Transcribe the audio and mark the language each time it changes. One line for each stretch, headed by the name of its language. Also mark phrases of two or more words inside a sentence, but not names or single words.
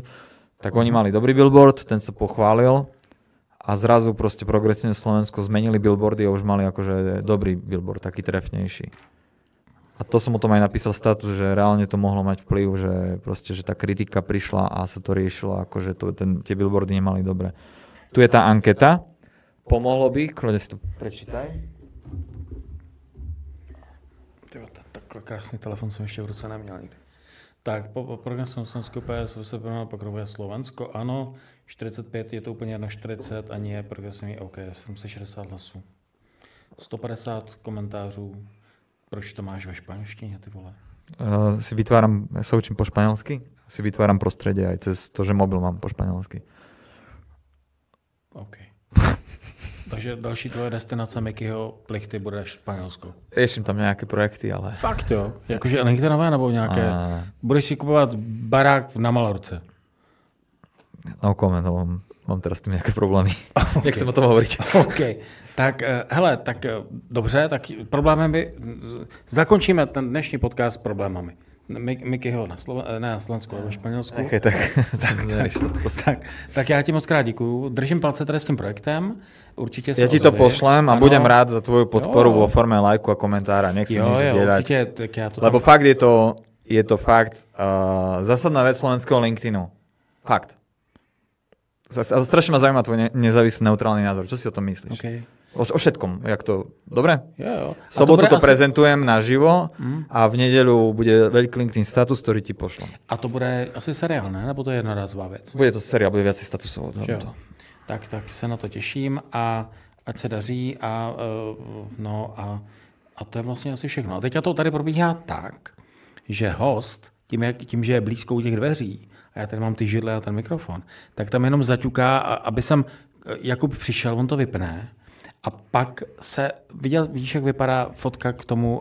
Slovak: Tak oni mali dobrý billboard, ten sa pochválil a zrazu proste Progresívne Slovensko zmenili billboardy a už mali akože dobrý billboard, taký trefnejší. A to som o tom aj napísal status, že reálne to mohlo mať vplyv, že proste, že tá kritika prišla a sa to riešilo, akože tie billboardy nemali dobre. Tu je tá anketa. Pomohlo by, kľudne si to prečítaj.
Czech: Takhle krásný telefon jsem ještě v ruce neměl nikdy. Tak, po programu Slovensko PS se pokrovuje Slovensko, ano, 45 je to úplně jedno, 40 ani je progresivní, OK, 760 hlasů. 150 komentářů, proč to máš ve španělštině, ty vole?
Slovak: Sa učím po španielsky, si vytváram prostredie aj cez to, že mobil mám po španielsky. OK.
Czech: Takže další tvoje destinace Mickeyho plichty bude Španělsko.
Slovak: Riešim tam nejaké projekty, ale...
Czech: Fakt jo? Jakože LinkedInové nebo nějaké... Budeš si kupovat barák na Malorce?
English: No comment,
Slovak: mám teraz s tým nejaké problémy. Okay. Nechcem o tom hovoriť. OK.
Czech: Tak hele, tak dobře, tak problémem by... Zakončíme ten dnešní podcast s problémami. Mickeyho na Slovensku, ale ve Španělsku. Okay, tak já ti moc krát děkuju. Držím palce tady s tím projektem. Určitě se
Slovak: ja ti to pošlem a budem rád za tvoju podporu vo forme lajku a komentára. Nech si nič zdieľať. Určite, tak ja to lebo fakt je to fakt zásadná vec slovenského LinkedInu. Fakt. Strašne ma zaujíma tvoj nezávislý neutrálny názor. Čo si o tom myslíš? Okay. O všetkom. Jak to? Dobre?
Czech: Jo.
Slovak: Sobotu to prezentujem naživo a v nedeľu bude veľký LinkedIn status, ktorý ti pošlem.
Czech: A to bude asi seriál, ne? Nebo to je jednorázová vec?
Slovak: Bude to seriál, bude viac statusov.
Czech: Tak se na to těším a ať se daří a to je vlastně asi všechno. A teďka to tady probíhá tak, že host, tím že je blízko u těch dveří a já tady mám ty židle a ten mikrofon, tak tam jenom zaťuká, aby jsem Jakub přišel, on to vypne a pak se vidíš, jak vypadá fotka k tomu.